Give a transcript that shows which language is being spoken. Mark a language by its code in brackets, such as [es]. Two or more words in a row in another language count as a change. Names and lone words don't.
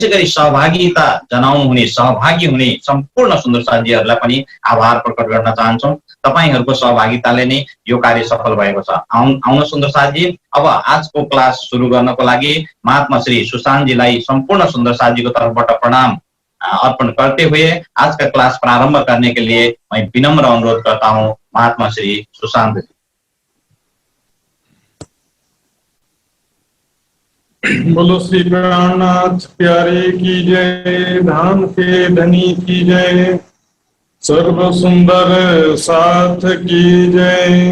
[ne] गरी सहभागिता जनाउनु हुने, सहभागी हुने सम्पूर्ण सुन्दर साथीहरूलाई पनि आभार प्रकट गर्न चाहन्छौँ। तपाईहरूको सहभागिताले नै यो कार्य सफल भएको छ। आउन सुन्दर साथी, अब आजको क्लास सुरु गर्नको लागि महात्मा श्री सुशांत जीलाई संपूर्ण सुंदर साथी को तरफबाट [hi] प्रणाम अर्पण करते हुए आज का क्लास प्रारंभ करने के लिए मैं विनम्र अनुरोध करता हूं महात्मा श्री सुशांत जी। बोलो श्री प्राणनाथ प्यारे की जय, धाम के धनी की जय, सर्व सुंदर साथ की जय।